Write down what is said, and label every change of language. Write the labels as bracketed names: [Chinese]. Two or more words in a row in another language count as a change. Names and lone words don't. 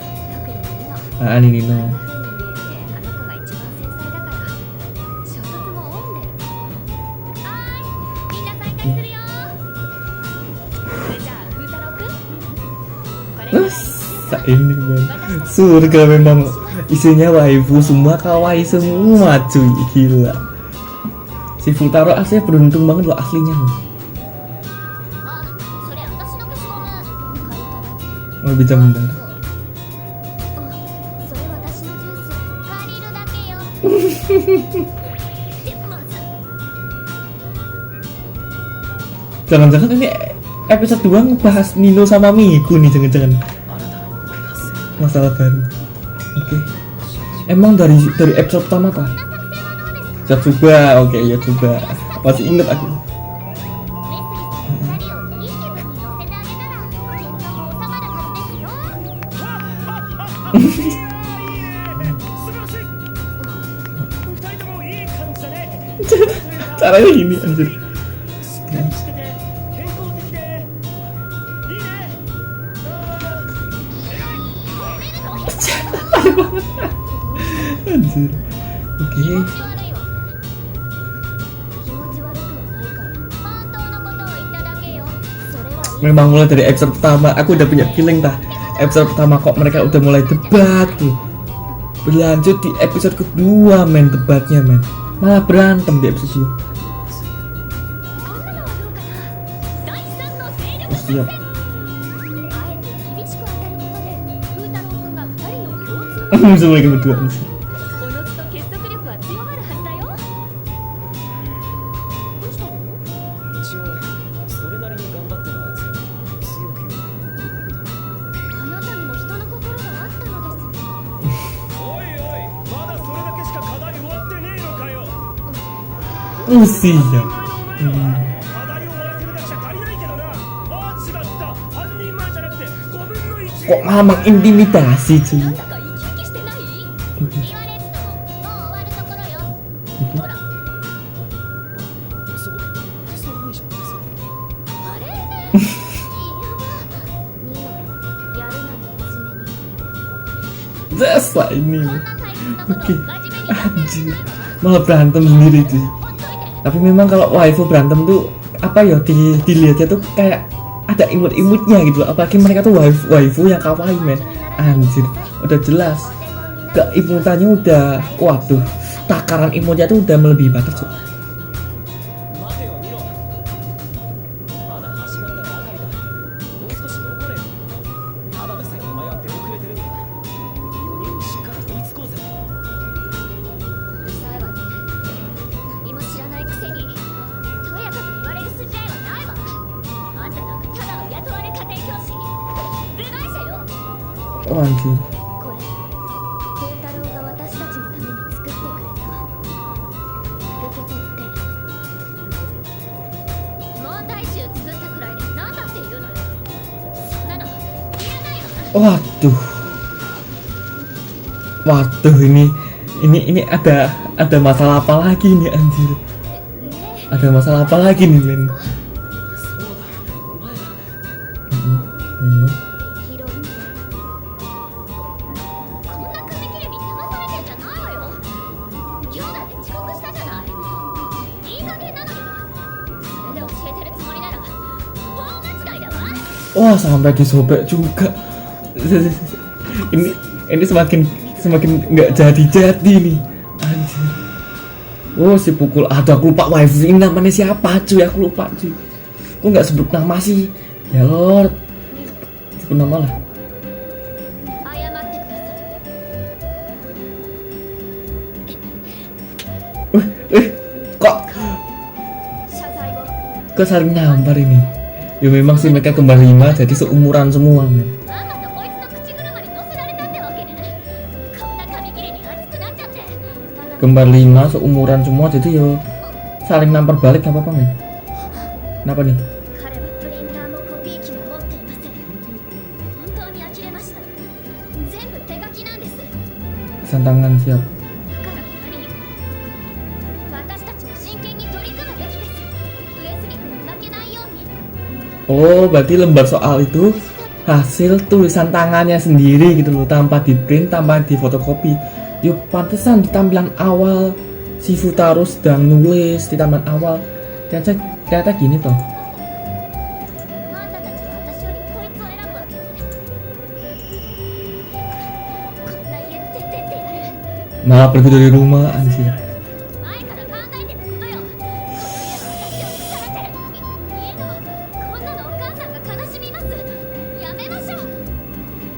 [Indonesian] Nah ini Nino. Ini man. Surga memang isinya waifu semua kawaii semua cuy, gila. Si Futaro aslinya beruntung banget loh aslinya loh. bisa bentar. [Japanese] それ私のジュース借りるだけよ。 [Indonesian] Jangan-jangan ini episode 2 ngebahas Nino sama Miku nih, jangan-jangan masalah baru. Oke. Emang dari episode pertama kah? Saya coba, oke ya coba. Masih inget aku. [Japanese] メッセージされたようにいい気分に乗せてあげたら健康も収まるはずですよ。 [Indonesian] Caranya gini anjir. [Japanese] しっかりしてて健康的でいいね。 [Indonesian] Anjir. Oke. [Japanese] 気持ち悪いわ。気持ち悪くはないから本当のことを言っただけよ。それはいい。 [Indonesian] Memang mulai dari episode pertama aku udah punya feeling tah. Episode pertama kok mereka udah mulai debat tuh. Berlanjut di episode kedua men debatnya men. Malah berantem di episode 2. [Japanese] こんなのはどうかな。第三の勢力 [Indonesian] Oh, siap. [Japanese] あえて厳しく当たることで風太郎くんが二人の共通の [Indonesian] Bisa mereka berdua anjir. [Japanese] おのずと結束力は強まるはずだよ。どうしたの？一応それなりに頑張ってるあいつら強く言う。あなたにも人の心があったのです。おいおい、まだそれだけしか課題終わってねえのかよ。 [Indonesian] Usia. [Japanese] お前のお前は課題を終わらせるだけじゃ足りないけどな。ああ違った、半人前じゃなくて5分の1。 [Indonesian] Kok malah mengintimidasi cuy. [Japanese] なんだか生き生きしてない？言われてももう終わるところよ。ほら、そこいいじゃん。あれ？いやば。ニノ、やるなら真面目に。 [Indonesian] Dasar ini. [Japanese] こんな大切なことを真面目にやってる [Indonesian] Anjir. Malah berantem sendiri cuy. [Japanese] ほっといて。 [Indonesian] Tapi memang kalau waifu berantem tuh apa ya dilihatnya tuh kayak ada imut-imutnya gitu loh. Apalagi mereka tuh waifu yang kawaii men. Anjir, udah jelas keimutannya udah, waduh, takaran imutnya tuh udah melebihi batas cuy. [Japanese] 待てよニノ、まだ始まったばかりだ。もう少し残れよ。ただでさえお前は出遅れてるんだ。4人にしっかり追いつこうぜ。うるさいわね。何も知らないくせにとやかく言われる筋合いはないわ。あんたなんかただの雇われ家庭教師、部外者よ。 [Indonesian] Oh anjir. [Japanese] これ風太郎が私たちのために作ってくれた。受け取って。問題集作ったくらいで何だって言うのよ。そんなのいらないわ。 [Indonesian] Waduh, ini ada masalah apa lagi nih anjir? [Japanese] ねえ、 [Indonesian] Ada masalah apa lagi nih men? [Japanese] そうだ、お前ら。ヒロミ。こんな紙切れに騙されてんじゃないわよ。今日だって遅刻したじゃない。いい加減なのよ。それで教えてるつもりなら大間違いだわ。 [Indonesian] Wah sampai disobek juga. Ini semakin nggak jadi nih anjir. Oh si pukul, aduh aku lupa waifu ini namanya siapa cuy, aku lupa cuy. Kok nggak sebut nama sih? Ya Lord, sebut nama lah. [Japanese] 謝ってください。 [Indonesian] Kok [Japanese] 謝罪を。 [Indonesian] saling nampar ini? Ya memang sih mereka kembar 5 jadi seumuran semua men. [Japanese] あんたとこいつの口車に乗せられたってわけね。こんな紙切れに熱くなっちゃって。 [Indonesian] Kembar 5 seumuran semua jadi yo saling nampar balik nggak apa-apa men. Kenapa nih? [Japanese] 彼はプリンターもコピー機も持っていません。本当に呆れました。全部手書きなんです。 [Indonesian] Santangan siap. [Japanese] だから何よ。私たちも真剣に取り組むべきです。上杉君に負けないように。 [Indonesian] Oh berarti lembar soal itu hasil tulisan tangannya sendiri gitu loh, tanpa di print, tanpa di fotokopi. Yuk pantesan di tampilan awal si Futaro sedang nulis di tampilan awal ternyata gini toh. [Japanese] あんたたちは私よりこいつを選ぶわけね。こんな家出てってやる。 [Indonesian] Malah pergi dari rumah anjir. [Japanese] 前から考えてたことよ。この家は私を腐らせる。いいの。こんなのお母さんが悲しみます。やめましょう。